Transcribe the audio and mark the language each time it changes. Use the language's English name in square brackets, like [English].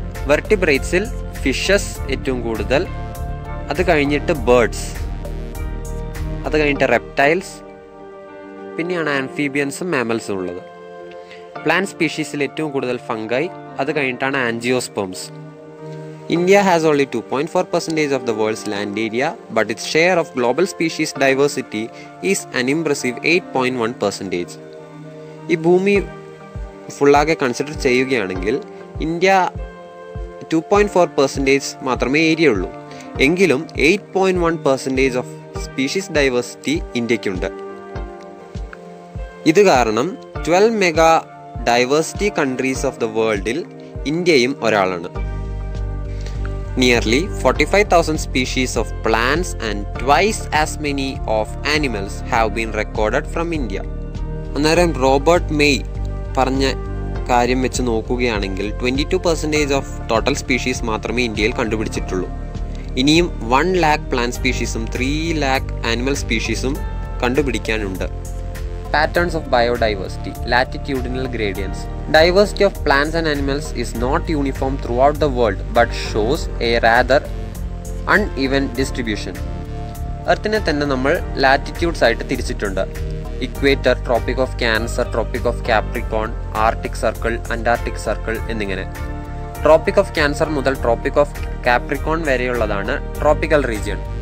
[Malayalam] വെർട്ടിബ്രേറ്റ്സിൽ fishes ഏറ്റവും കൂടുതൽ, അത് കഴിഞ്ഞിട്ട് ബേർഡ്സ്, അത് കഴിഞ്ഞിട്ട് റെപ്റ്റൈൽസ്, പിന്നെയാണ് ആംഫീബിയൻസും മാമൽസും ഉള്ളത്. പ്ലാന്റ് സ്പീഷീസിൽ ഏറ്റവും കൂടുതൽ ഫംഗൈ, അത് കഴിഞ്ഞിട്ടാണ് angiosperms. [English] India has only 2.4% of the world's land area, but its share of global species diversity is an impressive 8.1%. [Malayalam] ഈ ഭൂമി ഫുള്ളാകെ കൺസിഡർ ചെയ്യുകയാണെങ്കിൽ ഇന്ത്യ 2.4% മാത്രമേ ഏരിയ ഉള്ളൂ. എങ്കിലും 8.1% ഓഫ് സ്പീഷീസ് ഡൈവേഴ്സിറ്റി ഇന്ത്യക്കുണ്ട്. ഇത് കാരണം 12 mega diversity countries of the വേൾഡിൽ ഇന്ത്യയും ഒരാളാണ്. [English] Nearly 45,000 species of plants and twice as many of animals have been recorded from India. [Malayalam] അന്നേരം റോബർട്ട് മെയ് പറഞ്ഞ കാര്യം വെച്ച് നോക്കുകയാണെങ്കിൽ 22% ഓഫ് ടോട്ടൽ സ്പീഷീസ് മാത്രമേ ഇന്ത്യയിൽ കണ്ടുപിടിച്ചിട്ടുള്ളൂ. ഇനിയും 1 lakh plant സ്പീഷീസും 3 lakh animal സ്പീഷീസും കണ്ടുപിടിക്കാനുണ്ട്. [English] Patterns of biodiversity, latitudinal gradients. Diversity of plants and animals is not uniform throughout the world but shows a rather uneven distribution. [Malayalam] എർത്തിനെ തന്നെ നമ്മൾ latitudes ആയിട്ട് തിരിച്ചിട്ടുണ്ട്. Equator, tropic of cancer, tropic of Capricorn, Arctic circle, Antarctic circle എന്നിങ്ങനെ. Tropic of cancer മുതൽ tropic of Capricorn വരെയുള്ളതാണ് tropical region.